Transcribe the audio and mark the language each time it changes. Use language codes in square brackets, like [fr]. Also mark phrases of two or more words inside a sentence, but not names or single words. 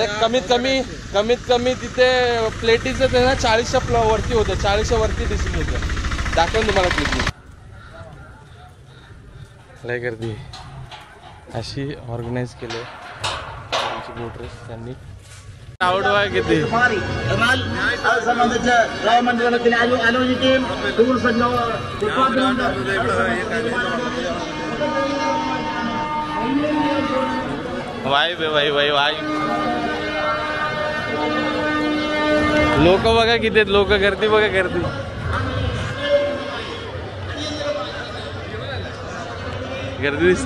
[mr] अरे कमीत कमी तिथे प्लेटीचं ते ना 40च्या वरती होतं. 40च्या वरती डिशेस होतं. दाखवून तुम्हाला क्लिप. लय गर्दी अशी ऑर्गनाईज केली आमची [en] boat race [mr] त्यांनी. आवड बघा किती. [ml] എന്നാൽ അത് സംബന്ധിച്ച് ഗവൺമെന്റുകളിൽ ആലോചിക്കുകയും [en] tourism department [mr] वाईब आहे वाईब. लोक बघा किती आहेत. लोक गर्दी बघा गर्दी. गर्दी दिसते.